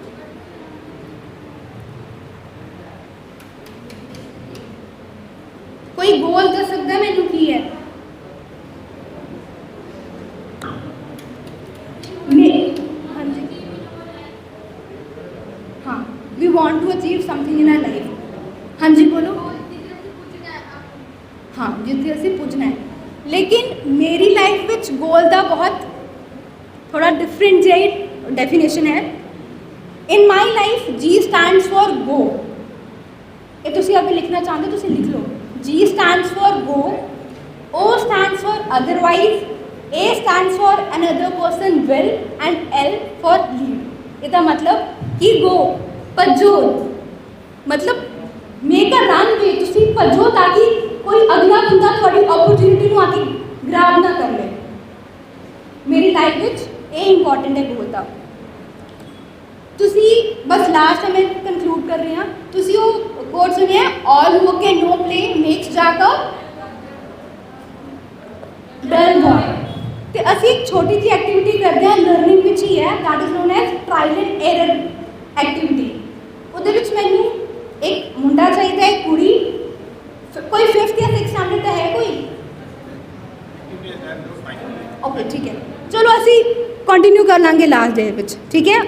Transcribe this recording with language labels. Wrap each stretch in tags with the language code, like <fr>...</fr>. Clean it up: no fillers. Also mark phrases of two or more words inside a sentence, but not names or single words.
<pa>ਕੋਈ ਗੋਲ ਦਸ ਸਕਤਾ ਹੈ ਮੈਨੂ ਕੀ ਹੈ? ਹਾਂ ਜੀ, ਹਾਂ,</pa> <en>We want to achieve something in our life.</en> <pa>ਹਾਂ ਜੀ ਬੋਲੋ। ਜਿੱਥੇ ਅਸੀਂ ਪੁੱਜਣਾ ਹੈ। ਲੇਕਿਨ ਮੇਰੀ ਲਾਈਫ ਵਿੱਚ ਗੋਲ ਦਾ ਬਹੁਤ ਥੋੜਾ ਡਿਫਰੈਂਟ ਜਿਹੀ ਡੈਫੀਨੇਸ਼ਨ ਹੈ।</pa> <en>In my life G stands for go.</en> <pa>ਇਹ ਤੁਸੀਂ ਅਗਰ ਲਿਖਣਾ ਚਾਹੁੰਦੇ ਹੋ ਤੁਸੀਂ ਲਿਖ ਲਓ।</pa> <en>G stands for go, O stands for otherwise, A stands for another person will and L for lead।</en> <pa>ਇਹਦਾ ਮਤਲਬ ਕਿ go ਭੱਜੋ, ਮਤਲਬ</pa> <en>make a run way,</en> <pa>ਤੁਸੀਂ ਭੱਜੋ ਤਾਂ ਕਿ ਕੋਈ ਅਗਲਾ ਬੰਦਾ ਤੁਹਾਡੀ ਓਪਰਚੁਨਿਟੀ ਨੂੰ ਆ ਕੇ ਗ੍ਰੈਬ ਨਾ ਕਰ ਲੇ। ਮੇਰੀ ਲਾਈਫ ਵਿੱਚ ਇਹ ਇੰਪੋਰਟੈਂਟ ਹੈ ਗੋਲ ਦਾ। ਤੁਸੀਂ ਬਸ ਲਾਸਟ ਮੈਂ ਕਨਕਲੂਡ ਕਰ ਰਹੀ ਹਾਂ, ਤੁਸੀਂ ਉਹ ਕੋਟ ਸੁਣਿਆ</pa> <en>all work and no play makes Jack a dull boy।</en> <pa>ਤੇ ਅਸੀਂ ਇੱਕ ਛੋਟੀ ਜਿਹੀ ਐਕਟੀਵਿਟੀ ਕਰਦੇ ਹਾਂ, ਲਰਨਿੰਗ ਵਿੱਚ ਹੀ ਹੈ,</pa> <en>that is known as trial and error activity.</en> <pa>ਉਹਦੇ ਵਿੱਚ ਮੈਨੂੰ ਇੱਕ ਮੁੰਡਾ ਚਾਹੀਦਾ, ਇੱਕ ਕੁੜੀ, ਕੋਈ 5th ਜਾਂ 6th ਸਟੈਂਡਰਡ ਦਾ ਹੈ ਕੋਈ? ਓਕੇ ਠੀਕ ਹੈ, ਚਲੋ ਅਸੀਂ ਕੰਟੀਨਿਊ ਕਰ ਲਾਂਗੇ</pa> <en>last day</en> <pa>ਵਿੱਚ, ਠੀਕ ਹੈ।</pa>